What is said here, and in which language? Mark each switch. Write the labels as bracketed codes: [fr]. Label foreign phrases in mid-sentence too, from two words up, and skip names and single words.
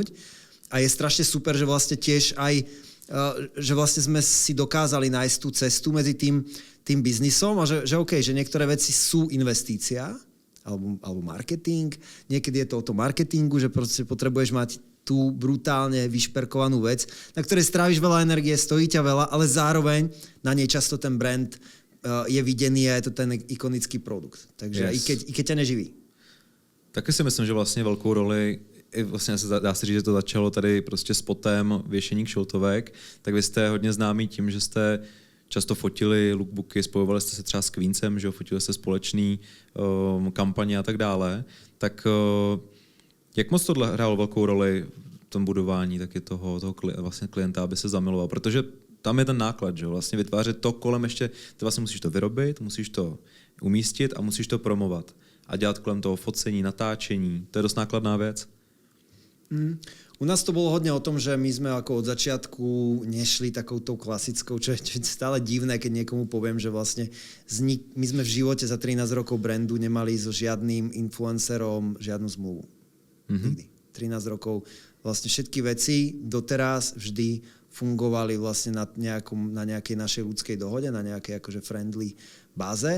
[sk] A je strašne super, že vlastne tiež aj že vlastne sme si dokázali nájsť tú cestu medzi tým biznisom a že OK, že niektoré veci sú investícia alebo marketing. Niekedy je to o tom marketingu, že proste potrebuješ mať tú brutálne vyšperkovanú vec, na ktorej stráviš veľa energie, stojí ťa veľa, ale zároveň na nej často ten brand je videný a je to ten ikonický produkt. Takže i keď ťa neživí. [cs] Taky si myslím, že vlastně velkou roli, vlastně dá se říct, že to začalo tady prostě spotem věšení kšiltovek, tak vy jste hodně známí tím, že jste často fotili lookbooky, spojovali jste se třeba s Queensem, že jo, fotili jste společný kampaně a tak dále. Tak jak moc tohle hrálo velkou roli v tom budování taky toho vlastně klienta, aby se zamiloval? Protože tam je ten náklad, že jo, vlastně vytvářet to kolem ještě, ty vlastně musíš to vyrobit, musíš to umístit a musíš to promovat. A dělat kolem toho focení, natáčení, to je dost nákladná věc. [sk] U nás to bolo hodne o tom, že my sme ako od začiatku nešli takouto klasickou, čo je stále divné, keď niekomu poviem, že vlastne my sme v živote za 13 rokov brandu nemali so žiadnym influencerom žiadnu zmluvu. Nikdy. 13 rokov vlastne všetky veci doteraz vždy fungovali vlastne na nejakej našej ľudskej dohode, na nejakej akože friendly báze.